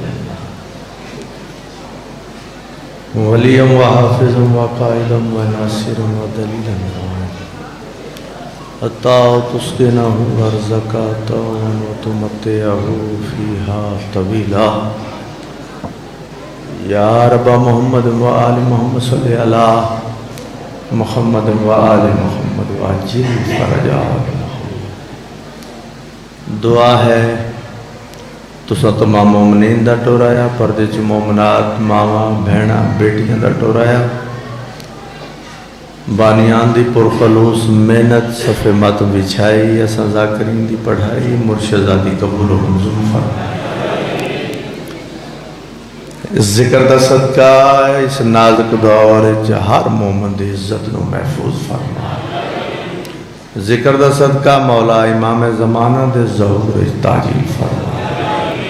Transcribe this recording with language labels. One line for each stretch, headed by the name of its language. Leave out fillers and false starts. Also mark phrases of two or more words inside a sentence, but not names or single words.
Arabic: ولیا وحافظا وقائدا وناصرا ودلیلا حتی تسکنہ ارضک طوعا وتمتعہ فیہا طویلا یا رب محمد وآل محمد صلی اللہ محمد وآل محمد وعجل فرجہ۔
Punjabi: دعا ہے تسا تمام مومنین دا ٹورایا، پردے چ مومنات ماواں بہناں بیٹیاں دا ٹورایا، بانیان دی پرخلوص محنت صفے مت بچھائی، اساں ذاکرین دی پڑھائی مرشدہ دی قبول و منظور فرمائے۔ اس ذکر دا صدقہ اس نازک دور ہر مومن دی عزت نو محفوظ فرمائے۔ ذکر دا صدقہ مولا امام زمانہ دے ظہور تاجیل فرمائے۔